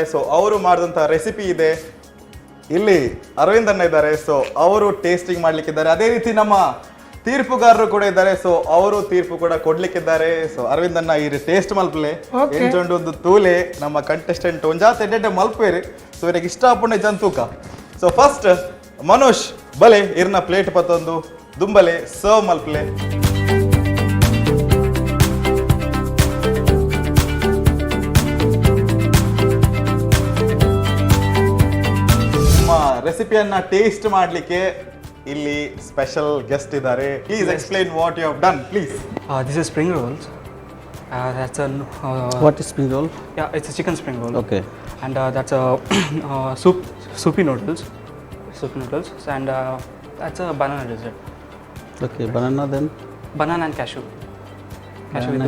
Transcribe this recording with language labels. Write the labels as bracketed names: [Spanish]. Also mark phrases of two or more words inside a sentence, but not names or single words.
[Kannada] ಸೊ ಅವರು ಮಾಡಿದಂತಹ ರೆಸಿಪಿ ಇದೆ ಇಲ್ಲಿ ಅರವಿಂದ್ ಅಣ್ಣ ಇದ್ದಾರೆ ಸೊ ಅವರು ಟೇಸ್ಟಿಂಗ್ ಮಾಡ್ಲಿಕ್ಕಿದ್ದಾರೆ ಅದೇ ರೀತಿ ನಮ್ಮ ತೀರ್ಪುಗಾರರು ಕೂಡ ಇದ್ದಾರೆ ಸೊ ಅವರು ತೀರ್ಪು ಕೂಡ ಕೊಡ್ಲಿಕ್ಕಿದ್ದಾರೆ [Tulu] ಸೊ ಅರವಿಂದ್ ಅಣ್ಣ ಈ ಟೇಸ್ಟ್ ಮಲ್ಪಲೆ ಎಂಚೊಂಡು ಒಂದು ತೂಲೆ ನಮ್ಮ ಕಂಟೆಸ್ಟೆಂಟ್ ಒಂಜಾತ್ ಎಡ್ಡೆ ಮಲ್ಪೇರಿ ಸೊ ಇವರಿಗೆ ಇಷ್ಟಪಟ್ಟ ಜಂತೂಕ [English] so first [Tulu] ಮನೋಜ್ ಬಲೆ ಇರ್ನ ಪ್ಲೇಟ್ ಪತ್ತೊಂದು ದುಂಬಲೆ ಸರ್ವ್ ಮಲ್ಪಲೆ [Kannada] ರೆಸಿಪಿಯನ್ನ ಟೇಸ್ಟ್ ಮಾಡಲಿಕ್ಕೆ ಇಲ್ಲಿ [English] special guest [Kannada] ಇದ್ದಾರೆ [English] please explain what you have done please This is spring rolls. That's a What is spring roll? yeah, it's a chicken spring roll. Okay. And that's a soupy noodles, and that's a banana dessert. Okay, banana then? Banana and cashew. Cashew with